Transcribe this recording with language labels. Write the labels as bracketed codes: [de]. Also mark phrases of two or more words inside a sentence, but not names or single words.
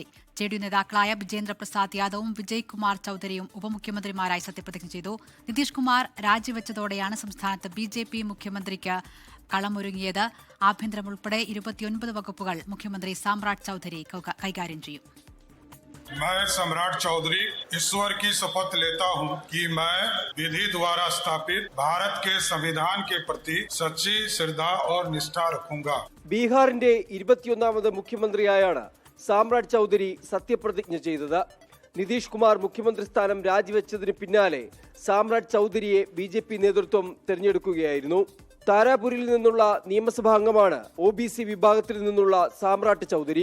[ml] JDU നേതാക്കളായ ബിജേന്ദ്ര പ്രസാദ് യാദവും വിജയ് കുമാർ ചൌധരിയും ഉപമുഖ്യമന്ത്രിമാരായി സത്യപ്രതിജ്ഞ ചെയ്തു. നിതീഷ് കുമാർ രാജിവെച്ചതോടെയാണ് സംസ്ഥാനത്ത് BJP മുഖ്യമന്ത്രിക്ക് കളമൊരുങ്ങിയത്. ആഭ്യന്തരം ഉൾപ്പെടെ 29 വകുപ്പുകൾ മുഖ്യമന്ത്രി സാമ്രാട്ട് ചൌധരി കൈകാര്യം ചെയ്യും. [hi] मैं सम्राट चौधरी ईश्वर की शपथ लेता हूं कि मैं विधि द्वारा स्थापित भारत के संविधान के प्रति सच्ची श्रद्धा और निष्ठा रखूंगा. [ml] ബീഹാറിന്റെ 21ാമത് മുഖ്യമന്ത്രിയായാണ് സാമ്രാട്ട് ചൌധരി സത്യപ്രതിജ്ഞ ചെയ്തത്. നിതീഷ് കുമാർ മുഖ്യമന്ത്രി സ്ഥാനം രാജിവെച്ചതിന് പിന്നാലെ സാമ്രാട്ട് ചൌധരിയെ BJP നേതൃത്വം തെരഞ്ഞെടുക്കുകയായിരുന്നു. താരാപൂരിൽ നിന്നുള്ള നിയമസഭാ അംഗമാണ് OBC വിഭാഗത്തിൽ നിന്നുള്ള സാമ്രാട്ട് ചൌധരി.